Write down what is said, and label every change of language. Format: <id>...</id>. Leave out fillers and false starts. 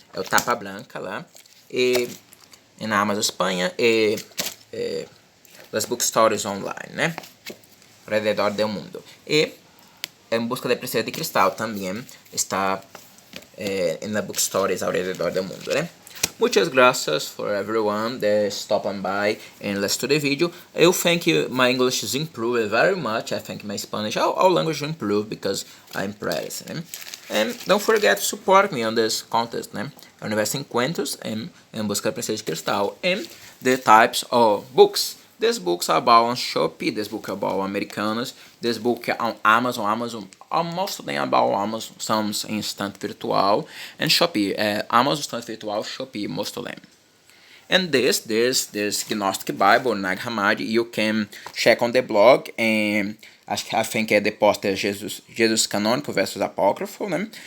<pt>É o Tapa Branca lá. E na Amazon Espanha e das bookstores online, né? Ao redor do mundo. E Em Busca de Princesa de Cristal também está nas bookstores ao redor do mundo, né?</pt> <es>Muchas gracias</es> <en>for everyone that stopping by and let's to the video. I think my English is improved very much. I think my Spanish, all language improved because I'm practicing. Né? And don't forget to support me on this contest, né? Universo em Cuentos em Busca da Princesa de Cristal and the types of books. This book's about on Shopee, this book about Americanas, this book on Amazon, most of them about Amazon, some instant virtual, and Shopee, Amazon instant virtual, Shopee, most of them. And this Gnostic Bible, Nag Hammadi, you can check on the blog, and I think the post is Jesus Canônico versus Apócrifo, né?</en>